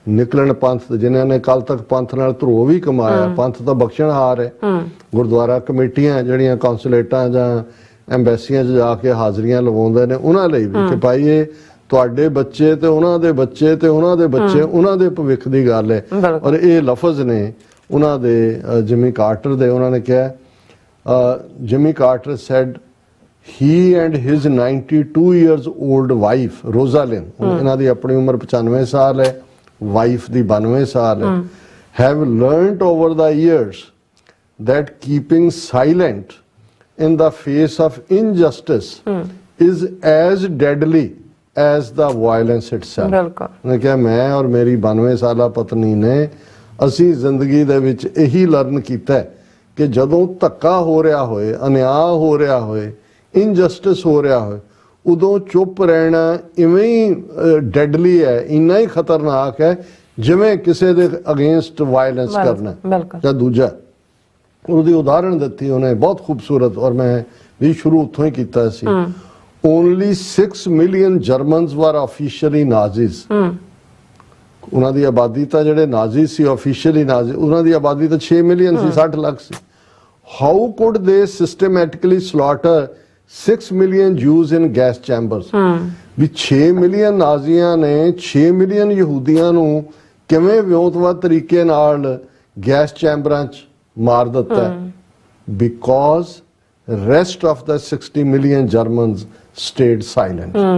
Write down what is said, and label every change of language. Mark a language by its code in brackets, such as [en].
[pa] ਨਿਕਲਣ ਪੰਥ, ਜਿਨ੍ਹਾਂ ਨੇ ਕੱਲ ਤੱਕ ਪੰਥ ਨਾਲ ਧਰੋ ਵੀ ਕਮਾਇਆ, ਪੰਥ ਤਾਂ ਬਖਸ਼ਣਹਾਰ ਹੈ। ਗੁਰਦੁਆਰਾ ਕਮੇਟੀਆਂ ਜਿਹੜੀਆਂ ਕੌਂਸੂਲੇਟਾਂ ਜਾਂ ਐਮਬੈਸੀਆਂ 'ਚ ਜਾ ਕੇ ਹਾਜ਼ਰੀਆਂ ਲਵਾਉਂਦੇ ਨੇ, ਉਹਨਾਂ ਲਈ ਵੀ ਕਿ ਭਾਈ ਇਹ ਤੁਹਾਡੇ ਬੱਚੇ ਤੇ ਉਹਨਾਂ ਦੇ ਬੱਚੇ ਤੇ ਉਹਨਾਂ ਦੇ ਬੱਚੇ, ਉਹਨਾਂ ਦੇ ਭਵਿੱਖ ਦੀ ਗੱਲ ਹੈ। ਔਰ ਇਹ ਲਫ਼ਜ਼ ਨੇ ਉਹਨਾਂ ਦੇ ਜਿਮੀ ਕਾਰਟਰ [en] ਦੇ, ਉਹਨਾਂ ਨੇ ਕਿਹਾ, Jimmy Carter said he and his 92 years old wife Rosalind, [pa] ਇਹਨਾਂ ਦੀ ਆਪਣੀ ਉਮਰ 95 ਸਾਲ ਹੈ, [en] Wife ਦੀ 92 ਸਾਲ ਹੈ, have learnt over the years that keeping silent in the face of injustice is as deadly as the violence itself। [pa] ਉਹਨੇ ਕਿਹਾ ਮੈਂ ਔਰ ਮੇਰੀ 92 ਸਾਲਾ ਪਤਨੀ ਨੇ ਅਸੀਂ ਜ਼ਿੰਦਗੀ ਦੇ ਵਿੱਚ ਇਹੀ ਲਰਨ ਕੀਤਾ ਕਿ ਜਦੋਂ ਧੱਕਾ ਹੋ ਰਿਹਾ ਹੋਏ, ਅਨਿਆਂ ਹੋ ਰਿਹਾ ਹੋਏ, ਇਨਜਸਟਿਸ ਹੋ ਰਿਹਾ ਹੋਏ, ਉਦੋਂ ਚੁੱਪ ਰਹਿਣਾ ਇਵੇਂ ਹੀ ਡੈਡਲੀ ਹੈ, ਇੰਨਾ ਹੀ ਖਤਰਨਾਕ ਹੈ ਜਿਵੇਂ ਕਿਸੇ ਦੇ ਅਗੇਂਸਟ ਵਾਇਲੈਂਸ ਕਰਨਾ। ਜਾਂ ਦੂਜਾ ਉਹਦੀ ਉਦਾਹਰਣ ਦਿੱਤੀ ਉਹਨੇ ਬਹੁਤ ਖੂਬਸੂਰਤ, ਔਰ ਮੈਂ ਵੀ ਸ਼ੁਰੂ ਉੱਥੋਂ ਹੀ ਕੀਤਾ ਸੀ। [en] Only 6 million Germans were officially Nazis। [pa] ਉਹਨਾਂ ਦੀ ਆਬਾਦੀ ਤਾਂ ਜਿਹੜੇ ਨਾਜ਼ੀ ਸੀ ਆਫੀਸ਼ੀਅਲੀ ਨਾਜ਼ੀ, ਉਹਨਾਂ ਦੀ ਆਬਾਦੀ ਤਾਂ 6 million ਸੀ, 60 lakh ਸੀ। [en] How could they systematically slaughter 6 million Jews in gas chambers? [pa] We 6 million ਨਾਜ਼ੀਆਂ ਨੇ 6 ਮਿਲੀਅਨ ਯਹੂਦੀਆਂ ਨੂੰ ਕਿਵੇਂ ਵਿਉਂਤਵਤ ਤਰੀਕੇ ਨਾਲ ਗੈਸ ਚੈਂਬਰਾਂ 'ਚ ਮਾਰ ਦਿੱਤਾ? [en] Because rest of the 60 million Germans stayed silent।